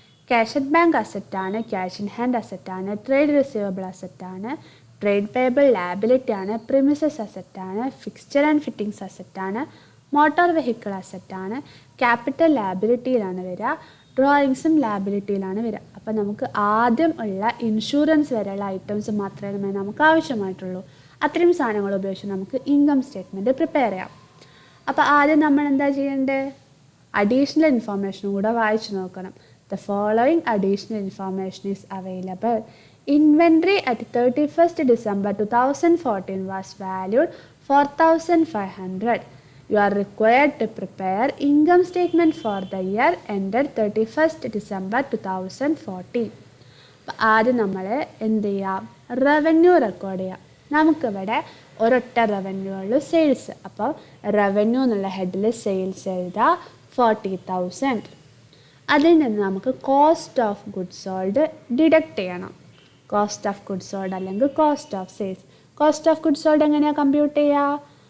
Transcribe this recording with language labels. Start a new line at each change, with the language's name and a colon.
Malayalam: Cash at bank അസറ്റാണ്, cash in hand അസറ്റാണ്, trade receivable അസറ്റാണ്, trade payable liability ആണ്, premises അസറ്റാണ്, fixture and fittings അസറ്റാണ്, motor vehicle അസറ്റാണ്, capital ലാബിലിറ്റിയിലാണ് വരിക, ഡ്രോയിങ്സും ലാബിലിറ്റിയിലാണ് വരിക. അപ്പം നമുക്ക് ആദ്യം ഉള്ള ഇൻഷുറൻസ് വരെയുള്ള ഐറ്റംസ് മാത്രമേ നമുക്ക് ആവശ്യമായിട്ടുള്ളൂ. അത്രയും സാധനങ്ങൾ ഉപയോഗിച്ച് നമുക്ക് ഇൻകം സ്റ്റേറ്റ്മെൻറ്റ് പ്രിപ്പയർ ചെയ്യാം. അപ്പോൾ ആദ്യം നമ്മൾ എന്താ ചെയ്യേണ്ടത്? അഡീഷണൽ ഇൻഫോർമേഷനും കൂടെ വായിച്ചു നോക്കണം.
English: The following additional information is available. Inventory at 31st December 2014 was valued 4,500. You are required to prepare income statement for the year ended 31st December 2014.
Malayalam: അപ്പോൾ ആദ്യം നമ്മൾ എന്ത് ചെയ്യാം? റവന്യൂ റെക്കോർഡ് ചെയ്യാം. നമുക്കിവിടെ ഒരൊറ്റ റവന്യൂ ഉള്ളൂ, സെയിൽസ്. അപ്പോൾ റവന്യൂ എന്നുള്ള ഹെഡിൽ സെയിൽസ് എഴുതുക 40,000. അതിൽ നിന്ന് നമുക്ക് cost of goods sold deduct ചെയ്യണം. കോസ്റ്റ് ഓഫ് ഗുഡ്സ് സോൾഡ് അല്ലെങ്കിൽ cost of sales. Cost of goods sold എങ്ങനെയാണ് കമ്പ്യൂട്ട് ചെയ്യുക?